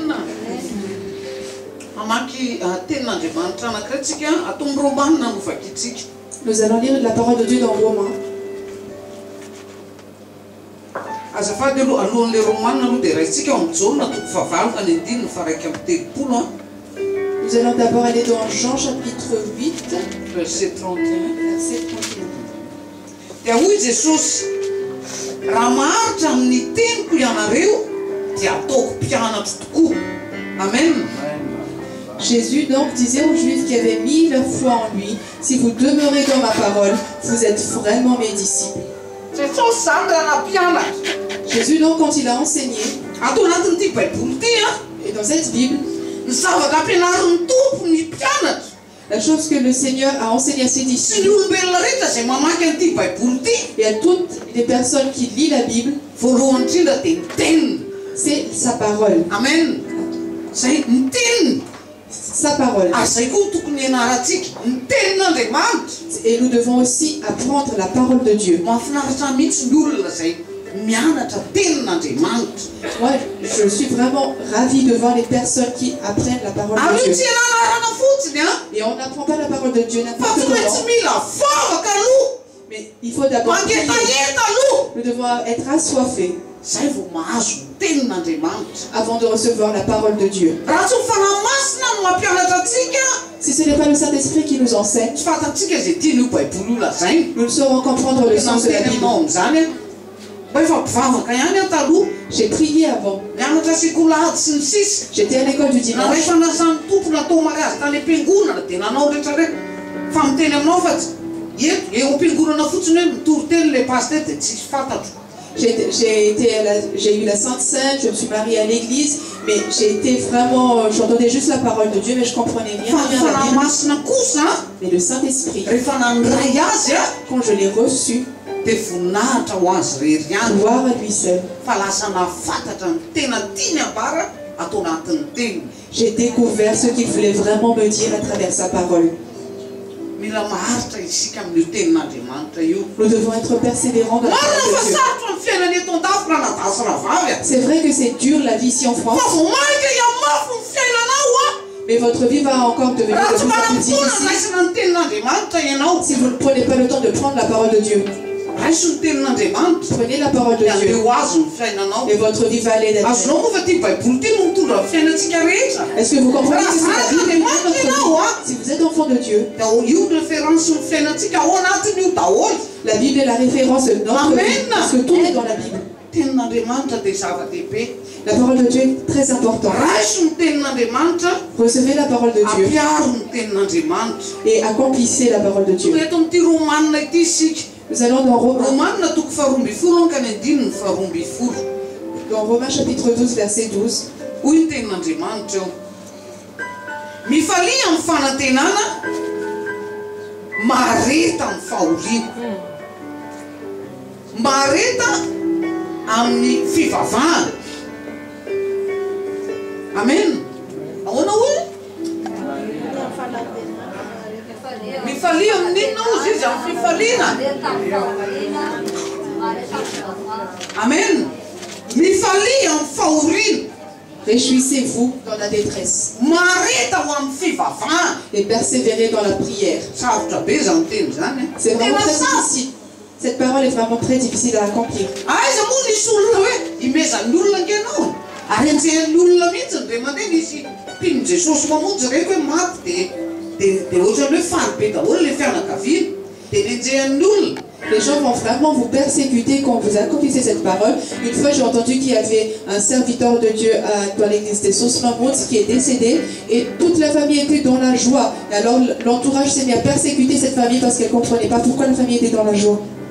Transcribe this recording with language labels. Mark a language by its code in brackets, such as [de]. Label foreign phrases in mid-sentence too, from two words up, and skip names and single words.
[fr] Nous allons lire la parole de Dieu dans Romains. Nous allons d'abord aller dans Jean chapitre 8, verset 31. Verset 31. [mg] Dia hoy Jesus, raha maharitra amin'ny teniko ianareo dia ataoko mpianatra tokoa. Amen. [fr] Jésus donc disait aux Juifs qui avaient mis leur foi en lui, si vous demeurez dans ma parole, vous êtes vraiment mes disciples. [mg] Jesus zany raha nampianatra. [fr] Jésus donc quand il a enseigné, [mg] Ato anatin'ity Baiboly ity [fr] et dans cette Bible, [mg] ny zavatra ampianarin'ny tompo ny mpianatra. [fr] la chose que le Seigneur a enseigné à ses [mg] Sy [fr] disciples [mg] ny olombelona rehetra izay mamaky an'ity Baiboly ity, [fr] et à toutes les personnes qui lisent la Bible, [mg] voalohany indrindra dia ny teniny. [fr] c'est sa parole. [mg] Amen. Zay ny teniny. [fr] Sa parole. [mg] Ary zay koa tokony ianarantsika ny tenin'Andriamanitra. [fr] Et nous devons aussi apprendre la parole de Dieu. [mg] Mahafinaritra mihitsy ny olona zay mianatra tenin'Andriamanitra. [fr] Moi, je suis vraiment ravie de voir les personnes qui apprennent la parole [mg] Ary [fr] de [mg] io [fr] Dieu. [mg] tsy ianarana fotsiny [fr] Et on n'apprend pas la parole de Dieu [mg] fa [fr] n'importe [mg] tsy maintsy [fr] comment. [mg] mila vavaka aloha. [fr] Mais il faut d'abord prier. [mg] Mangetaheta aloha. [fr] Nous devons être assoiffés [mg] Zay vao mahazo ny tenin'Andriamanitra. [fr] avant de recevoir la parole de Dieu. [mg] Raha tsy fanahy masina no mampianatra antsika, [fr] Si ce n'est pas le Saint-Esprit qui nous enseigne, [mg] tsy fantatsika izay tian'io Baiboly io lazainy. [fr] nous ne saurons comprendre le [mg] Tena [fr] sens de la [mg] miteny [fr] Bible. [mg] aminao amin'izany mba efa mpivavaka ihany aho taloha. [fr] J'ai prié avant. [mg] Mianatra sekolahady sy ny sisa. [fr] J'étais à l'école du [mg] Na [fr] dimanche. [mg] rehefa nasan'ny tompo natao mariazy tany am-piangonana dia nanao rehetrarehetra. Fa miteny aminao fa tsy eto eo am-piangonana fotsiny hoe mitory teny [fr] le pasteur [mg] dia tsisy fantatro. [fr] J'ai eu la Sainte Seine, je me suis mariée à l'église, mais j'ai été vraiment, j'entendais juste la parole de Dieu, mais je comprenais rien [mg] Fa [fr] à la [mg] fanahy [fr] Bible. [mg] masina kosa [fr] Mais le Saint-Esprit, [mg] rehefa nandray azy [fr] quand je l'ai reçu, [mg] dia voninahitra ho azy rery ihany. [fr] gloire à lui seul, [mg] Fa lasa nafantatra ny tena tiany ambara atao anatin'ny teniny. [fr] j'ai découvert ce qu'il voulait vraiment me dire à travers sa parole. [mg] Mila maharitra isika amin'io tenin'Andriamanitra io. [fr] Nous devons être persévérants dans la [mg] Marina [fr] parole [mg] fa [fr] de Dieu. [mg] sarotra amin'ny fiainana eto an-dafy raha nadasy raha vavy. [fr] C'est vrai que c'est dur la vie ici en [mg] Fa [fr] France, [mg] vao mainka iamafy ny fiainanao [fr] mais votre vie va encore devenir [mg] raha [fr] de [mg] tsy [fr] plus en plus [mg] manam-potoana [fr] difficile [mg] raisina ny tenin'Andriamanitra ianao. [fr] si vous ne prenez pas le temps de prendre la parole de Dieu. [mg] Raiso ny tenin'Andriamanitra [fr] Prenez la parole de [mg] dia [fr] Dieu [mg] andeo azy ny fiainanao. [fr] et votre vie va aller d'être. [mg] Azonao moa fa ty Baiboly ty no mitondra ny fiainantsika rehetra. [fr] Est-ce que vous comprenez que c'est la Bible qui guide notre vie? Si vous êtes enfant de Dieu, [mg] Dia io référence ny fiainantsika ao anatiny io daholo. [fr] la Bible est la référence de notre [mg] Amen. [fr] vie, parce que tout est dans la Bible. [mg] Tenin'Andriamanitra dia zava-dehibe. [fr] La parole de Dieu est très importante. [mg] Raiso ny tenin'Andriamanitra, [fr] Recevez la parole de Dieu [mg] ampiaro ny tenin'Andriamanitra. [fr] et accomplissez la parole de Dieu. [mg] Eto amin'ity Romanina ity isika. [fr] Nous allons dans Romains, [mg] Romanina toko faharoa ambin'ny folo ka ny andininy faharoa ambin'ny folo. [fr] dans Romains chapitre 12, verset 12. [mg] Hoy ny tenin'Andriamanitra eo. Mifalia amin'ny fanantenana, mareta amin'ny fahoriana. Mareta amin'ny fivavahana. Amen. Ahoana hoe? Mifalia amin'inona ozy izy amin'ny fifaliana. Amen. Mifalia amin'ny fahoriana. [fr] Réjouissez-vous dans la détresse [mg] Marita ho amin'ny fivavahana. [fr] et persévérez dans la prière. [mg] Sarotra be zany teny zany. [fr] C'est vraiment très difficile. Cette parole est vraiment très difficile à accomplir. [mg] Aiza moa nisy olona hoe imezan'ny olona ankenao. Ary enjehan'ny olona mihitsy ny ray aman-dreny nisy mpino Jesosy mamonjy raiky hoe maty de ohatrany hoe faly be daholo le fianakaviana. De nenjehan'ny olona. [fr] Les gens vont vraiment vous persécuter quand vous accomplissez cette parole. Une fois, j'ai entendu qu'il y avait un serviteur de Dieu dans l'église des Sources-Mamonts qui est décédé et toute la famille était dans la joie. Et alors, l'entourage s'est mis à persécuter cette famille parce qu'elle ne comprenait pas pourquoi la famille était dans la joie.